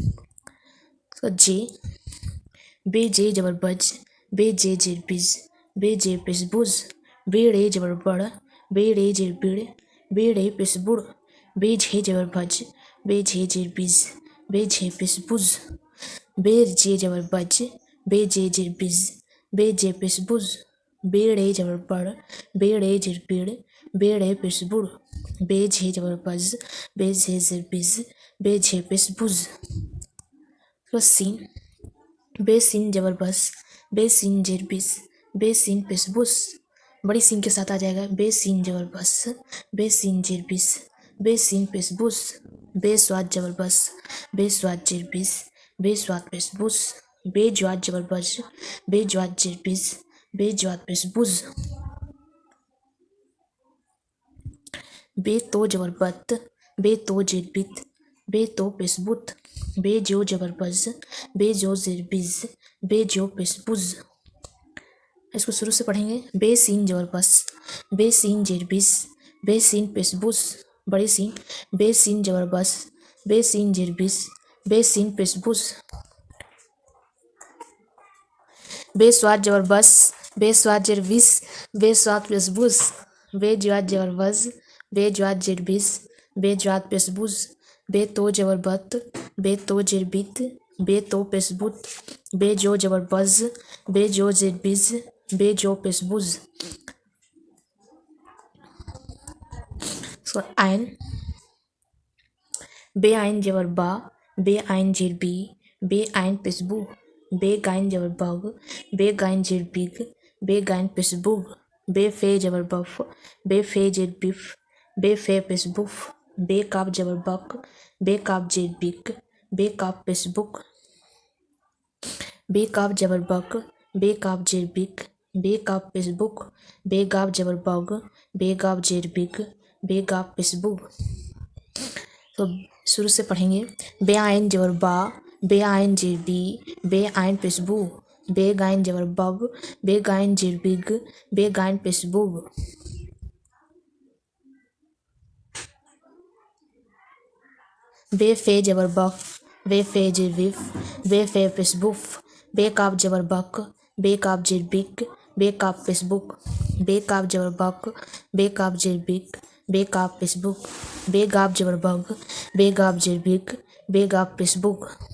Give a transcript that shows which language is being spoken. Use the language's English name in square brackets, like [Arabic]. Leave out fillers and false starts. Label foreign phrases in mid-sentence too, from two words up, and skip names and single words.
[Hindi] जे। बे जे जबर बज, बे जे जेर बिज, बे जे पेश बुज, बे रे जबर बड़, बे रे जेर बिड़, बे रे पेश बुड़, बे झे जबर भज, बे झे जेर बिज, बे झे पेश बुज, बे जे जबर बज, बे जे जेर बिज, बे जे पेश बुज, बे रे जबर बड़, बे रे जेर बिड़, बे रे पेश बुड़, बे झे जबर बज, बे झे जेर बिज, बे झे पेश बुज। सीन। बे सीन जबर बस, बे सीन जेर बिस, बे सीन पेश बुस। बड़ी सीन के साथ आ जाएगा। बे सीन जबर बस, बे सीन जेर बिस, बे सीन पेश बुस, बेस्वाद जबरबस, बेस्वाद जिरबिस, बेस्वाद पेशबुस, बेजवाद जबरबस, बेजवाद जिरबिस, बेजवाद पेशबुज, बेतो जबरबत, बेतो जिरबित, बेतो पेशबुत, बेजो जबरबस, बेजो जिरबिज, बेजो पेशबुज। इसको शुरू से पढ़ेंगे। बेसीन जबरबस, बेसीन जिरबिस, बेसीन पेशबुस, बड़ी सीन, बेसीन जबरबस, बेसीन जिरबिस, बेसीन पेशबुस, बेस्वाद जबरबस, बेस्वाद जिरबिस, बेस्वाद पेशबुस, बेजवाद जबरबस, बेजवाद जिरबिस, बेजवाद पेशबुस, बेतो जबरबत, बेतो जिरबित, बेतो पेशबुत, बेजो जबरबस, बेजो जिरबिस, बेजो पेशबुज। आइन, बे आइन जबरबा, बे आइन जिरबी, बे आइन पेशबु, बे गाइन जबरबग, बे गाइन जिरबिग, बे गाइन पेशबुग, बे फे जबरबफ, बे फे जिरबिफ, बे फे पेशबुफ, बे काब जबरबक, बे काब जिरबिक, बे काब पेशबुक, बे काब जबरबक, बे काब जिरबिक, बे काब पेशबुक, बे गाब जबरबग, बे गाब जिरबिक, बे गाब पेशबुक। तो शुरू से पढ़ेंगे। बे आइन जबरबा, बे आइन जिरबी, बे आइन पेशबु, बे गाइन जबरबग, बे गाइन जिरबिग, बे गाइन पेशबुग, बे फे जबरबफ, बे फे जिरबिफ, बे फे पेशबुफ, बे काब जबरबक, बे काब जिरबिक, बे काब पेशबुक, बे काब जबरबक, बे काब जिरबिक, बे काब पेशबुक, बे गाब जबरबग, बे गाब जिरबिक, बे गाब पेशबुक,